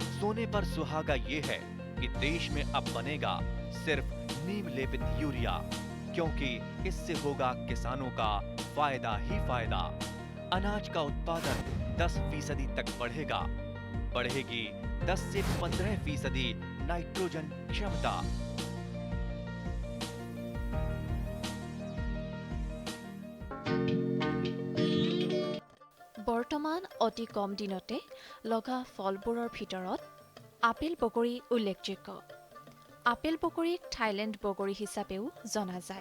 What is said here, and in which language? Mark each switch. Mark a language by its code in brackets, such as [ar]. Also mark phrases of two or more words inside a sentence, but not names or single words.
[hi] सोने पर सुहागा ये है कि देश में अब बनेगा सिर्फ नीम लेपित यूरिया, क्योंकि इससे होगा किसानों का फायदा ही फायदा। अनाज का उत्पादन 10% तक बढ़ेगा। बढ़ेगी 10 से 15% नाइट्रोजन क्षमता। [as] বৰ্তমান অতি কম দিনতে লগা ফলবোৰৰ ভিতৰত আপেল বগৰী উল্লেখযোগ্য। আপেল বগৰীক থাইলেণ্ড বগৰী হিচাপেও জনা যায়।